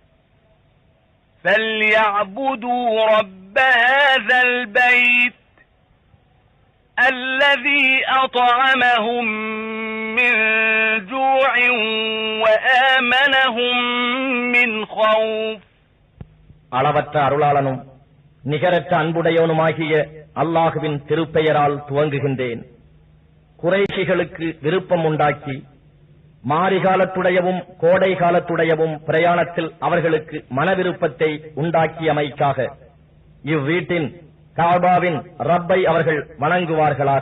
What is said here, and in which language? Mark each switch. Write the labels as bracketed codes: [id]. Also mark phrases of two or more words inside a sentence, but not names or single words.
[ar] فليعبدوا رب هذا البيت الذي أطعمهم من جوع وآمنهم من خوف. [ta] அளவற்ற அருளாளனும் நிகரற்ற அன்புடையவனுமாகிய அல்லாஹுவின் திருப்பெயரால் துவங்குகின்றேன். குறைஷிகளுக்கு விருப்பம் உண்டாக்கி மாரிகாலத்துடையவும் கோடை காலத்துடையவும் பிரயாணத்தில் அவர்களுக்கு மனவிருப்பத்தை உண்டாக்கியமைக்காக இவ்வீட்டின் காபாவின் ரப்பை அவர்கள் வணங்குவார்களாக.